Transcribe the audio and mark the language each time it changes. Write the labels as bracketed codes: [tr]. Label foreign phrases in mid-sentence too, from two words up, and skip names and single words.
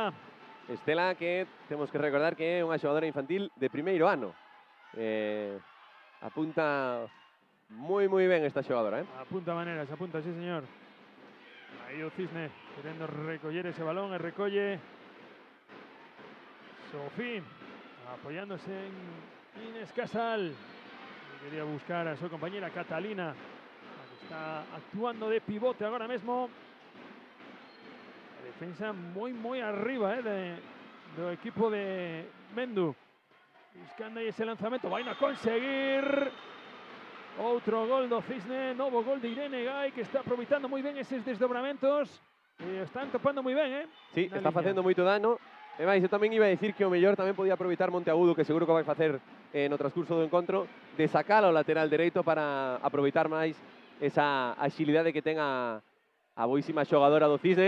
[gl] Estela, que temos que recordar que é unha xogadora infantil de primeiro ano. Apunta moi ben esta xogadora, [es] Apunta maneras, apunta, sí señor. Aí o Cisne querendo recoller ese balón, e recolle Sofí, apoyándose en Inés Casal. Quería buscar a su compañera Catalina, que está actuando de pivote ahora mismo. La defensa muy arriba del equipo de Mendu. [gl] Buscando aí ese lanzamento, vai a conseguir outro gol do Cisne, novo gol de Irene Gai, que está aproveitando moi ben eses desdobramentos. Están topando moi ben, Sí, na está liña. facendo moito dano. E máis, eu tamén iba a dicir que o mellor tamén podía aproveitar Monteagudo, que seguro que vai facer no transcurso do encontro, de sacar ao lateral dereito para aproveitar máis esa axilidade que ten a boísima xogadora do Cisne.